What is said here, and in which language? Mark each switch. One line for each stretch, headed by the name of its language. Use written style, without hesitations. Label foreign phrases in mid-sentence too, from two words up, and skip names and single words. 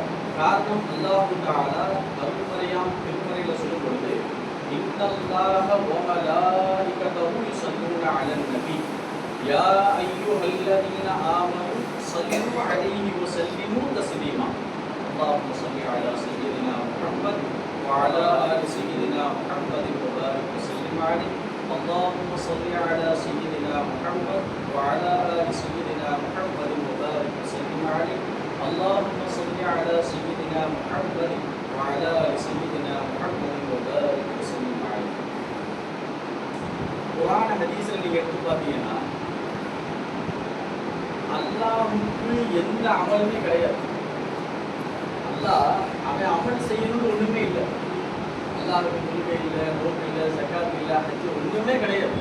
Tamil: காரணம், அல்லாஹ் தஆலா அருள்மறையாம் திருமறையில சொல்லும் பொழுது,
Arabic: إن الله وملائكته يصلون على النبي يا أيها الذين آمنوا صلوا عليه وسلموا تسليما. اللهم صل على سيدنا محمد وعلى آل سيدنا محمد وبارك وسلم عليه. اللهم صل على سيدنا محمد وعلى آل سيدنا محمد وبارك وسلم عليه. اللهم صل على سيدنا محمد وعلى آل سيدنا محمد وبارك وسلم عليه.
Tamil: குர்ஆன் ஹதீஸ்ல நீங்க எடுத்து பார்த்தீங்கன்னா, அல்லாஹ்வுக்கு எந்த அமலுமே கிடையாது. அல்லாஹ் அவன் அமல் செய்யணும்னு ஒண்ணுமே இல்லை. அல்லாஹ்வுக்கு தொழுகை இல்லை, நோன்பு இல்லை, ஸகாத் இல்லை, ஹஜ் ஒண்ணுமே கிடையாது.